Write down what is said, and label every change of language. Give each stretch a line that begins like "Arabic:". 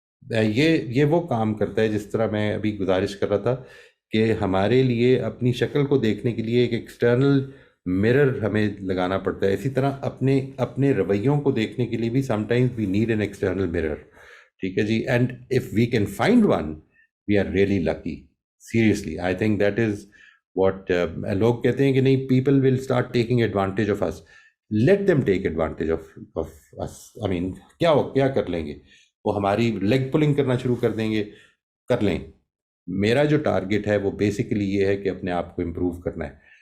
Urdu: یہ وہ کام کرتا ہے جس طرح میں ابھی گزارش کر رہا تھا کہ ہمارے لیے اپنی شکل کو دیکھنے کے لیے ایک ایکسٹرنل مرر ہمیں لگانا پڑتا ہے. اسی طرح اپنے رویوں کو دیکھنے کے لیے بھی
English: Some times we need an external mirror.
Urdu: ٹھیک ہے جی.
English: And if we can find one we are really lucky. Seriously I think that is what
Urdu: لوگ کہتے ہیں کہ نہیں،
English: People will start taking advantage of us. Let them take advantage of us. I mean
Urdu: کیا کر لیں گے وہ؟ ہماری لیگ پولنگ کرنا شروع کر دیں گے، کر لیں. میرا جو ٹارگٹ ہے وہ بیسیکلی یہ ہے کہ اپنے آپ کو امپروو کرنا ہے.